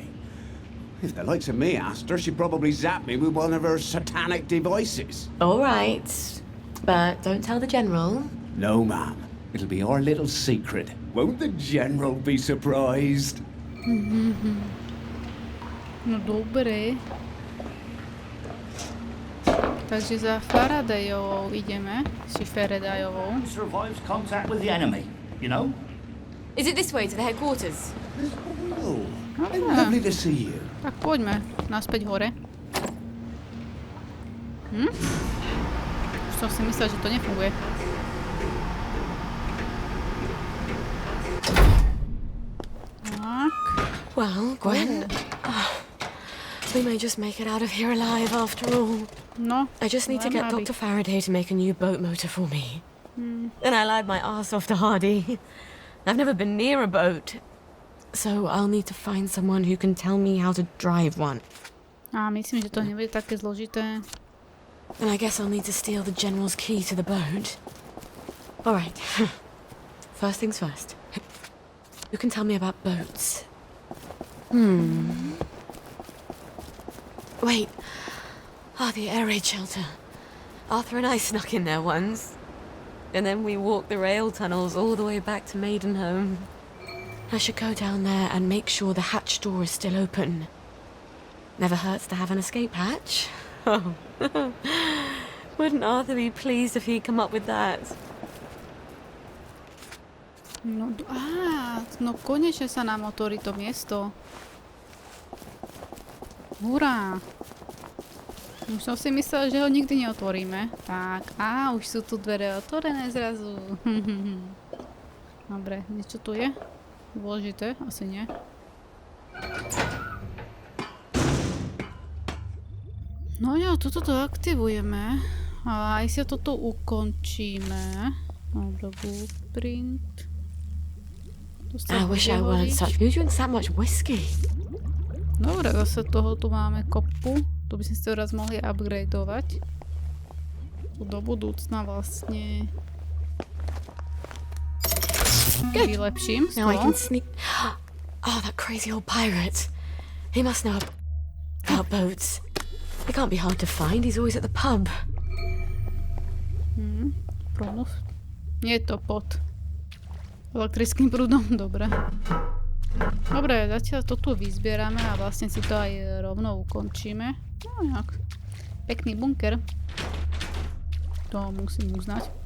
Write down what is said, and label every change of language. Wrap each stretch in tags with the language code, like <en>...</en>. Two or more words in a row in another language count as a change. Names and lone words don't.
<en>If the likes of me asked her, she'd probably zap me with one of her satanic devices. All right, but don't tell the General. No, ma'am. It'll be our little secret. Won't the General be surprised?</en> <sk>No dobre. Takže za Faradayovou ideme. Či Faradayovou.</sk> <en>Survives contact with the enemy, you know? Is it this way to the headquarters? Oh, lovely to see you.</en> <sk>Tak poďme. Naspäť hore. Už som si myslel, že to nefunguje. Tak.</sk> <en>Well, Gwen, we may just make it out of here alive after all. No. I just need to get Dr. Faraday to make a new boat motor for me. Then I lied my ass off to Hardy. I've never been near a boat, so I'll need to find someone who can tell me how to drive one.</en> <sk>A myslím, že to nebude také zložité.</sk> <en>And I guess I'll need to steal the general's key to the boat. All right. First things first. Who can tell me about boats? Wait. The air raid shelter. Arthur and I snuck in there once. And then we walked the rail tunnels all the way back to Maidenholm. I should go down there and make sure the hatch door is still open. Never hurts to have an escape hatch. Oh. Wouldn't Arthur be pleased if he'd come up with that?</en> <sk>No, no konečne sa nám otvorí to miesto. Hurá! Už som si myslela, že ho nikdy neotvoríme. Tak, už sú tu dvere otvorené zrazu. Dobre, niečo tu je? Dôležité? Asi nie. No jo, toto to aktivujeme. A aj si toto ukončíme. Dobre, blueprint.</sk> <en>I wish I weren't such. Who drinks that much whiskey?</en> <sk>Dobre, zase toho tu máme kopu. Tu by sme si to raz mohli upgradeovať. Do budúcna vlastne vylepším.</sk> <en>Now I can sneak. Oh, that crazy old pirate. He must know about boats. He can't be hard to find. He's always at the pub.</en> <sk>Prúd. Nie je to pod elektrickým prúdom. Dobre. Dobre, zatiaľ to tu vyzbierame a vlastne si to aj rovno ukončíme. No nejak. Pekný bunker. To musím uznať.</sk>